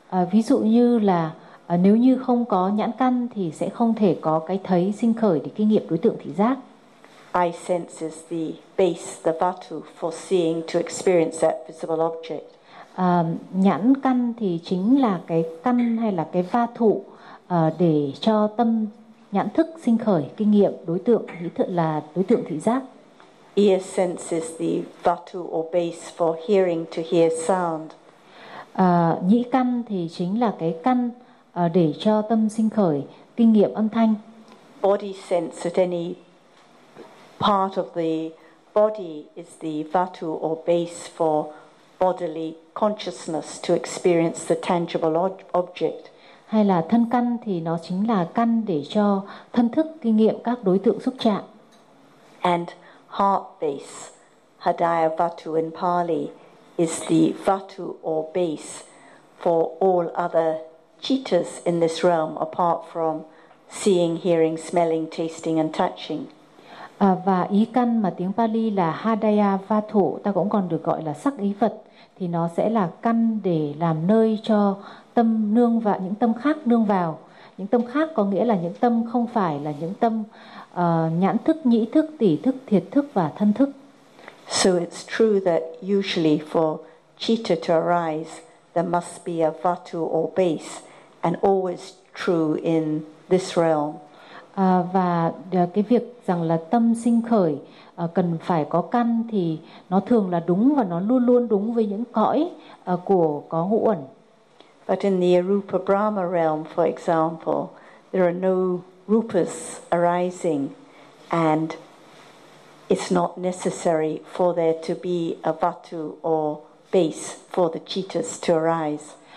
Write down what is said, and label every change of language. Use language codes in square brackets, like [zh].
[vi] Ví dụ như là nếu như không có nhãn căn thì sẽ không thể có cái thấy sinh khởi để kinh nghiệm đối tượng thị giác. [en] Eye sense is the base, the vatu for seeing to experience that visible object. [vi] Nhãn căn thì chính là cái căn hay là cái va thụ để cho tâm nhãn thức sinh khởi kinh nghiệm đối tượng, ý thức là đối tượng thị giác. [en] Ear sense is the vatu or base for hearing to hear sound. [vi] Nhĩ căn thì chính là cái căn để cho tâm sinh khởi kinh nghiệm âm thanh. [en] Body sense at any part of the body is the vatu or base for bodily consciousness to experience the tangible object. [vi] Hay là thân căn thì nó chính là căn để cho thân thức kinh nghiệm các đối tượng xúc chạm. [en] And heart base, Hadaya Vatu in Pali, is the vatu or base for all other cittas in this realm apart from seeing, hearing, smelling, tasting and touching. [vi] Và ý căn mà tiếng Pali là Hadaya Vatu, ta cũng còn được gọi là sắc ý vật, thì nó sẽ là căn để làm nơi cho tâm nương vào, những tâm khác nương vào. Những tâm khác có nghĩa là những tâm không phải là những tâm nhãn thức, nhĩ thức, tỷ thức, thiệt thức và thân thức. [en] So it's true that usually for citta to arise, there must be a vatu or base, and always true in this realm. [vi] Và cái việc rằng là tâm sinh khởi cần phải có căn thì nó thường là đúng và nó luôn luôn đúng với những cõi của có ngũ uẩn. [en] But in the Arupa Brahma realm, for example, there are no rupas arising, and it's not necessary for there to be a vatu or base for the cittas to arise.